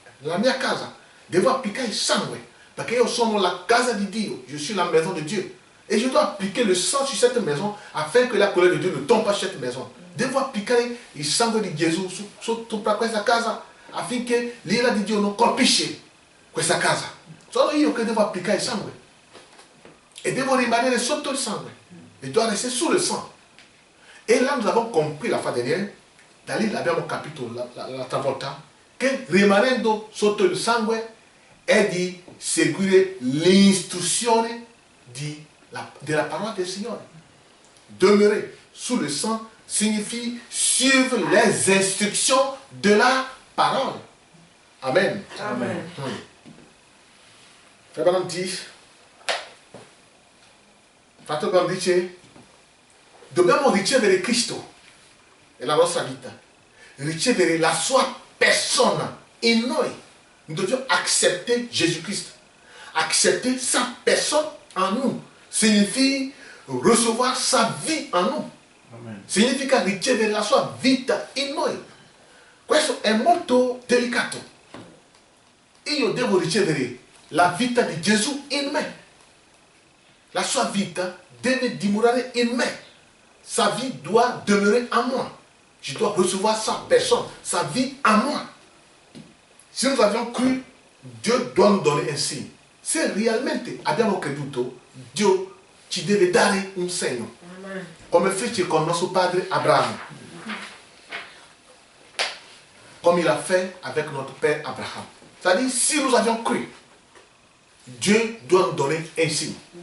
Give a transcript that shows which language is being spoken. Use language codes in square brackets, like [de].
[it] La mia casa devo applicare il sangue. Perché io sono la casa di Dio. [fr] Je suis la maison de Dieu. Et je dois appliquer le sang sur cette maison afin que la colère de Dieu ne tombe pas sur cette maison. [it] Devo applicare il sangue di Gesù sopra questa casa affinché l'ira di Dio non colpisce questa casa. Sono io che devo applicare il sangue. E devo rimanere sotto il sangue. [fr] Je dois rester sous le sang. Et là, nous avons compris la fois dernière, [it] da lì l'abbiamo capito l'altra volta, che rimanendo sotto il sangue è di seguire l'istruzione della parola del Signore. [fr] Demeurer sous le sang signifie suivre les instructions de la parole. Amen. Amen. [it] Frère Branham dice, dobbiamo ricevere Cristo nella nostra vita, ricevere la sua persona in noi. [fr] Nous devions accepter Jésus-Christ. Accepter sa personne en nous signifie recevoir sa vie en nous. Amen. [it] Significa ricevere la sua vita in noi. Questo è molto delicato. Io devo ricevere la vita di Gesù in me. La sua vita deve dimorare in me. [fr] Sa vie doit demeurer en moi. Je dois recevoir sa personne, sa vie en moi. Si nous avions cru, Dio doit nous donner un signe. [it] Se realmente abbiamo creduto, Dio ci deve dare un segno. Amen. Come fece con nostro padre Abraham. [fr] Comme il a fait avec notre père Abraham. C'est-à-dire, si nous avions cru, Dieu doit nous donner un signe.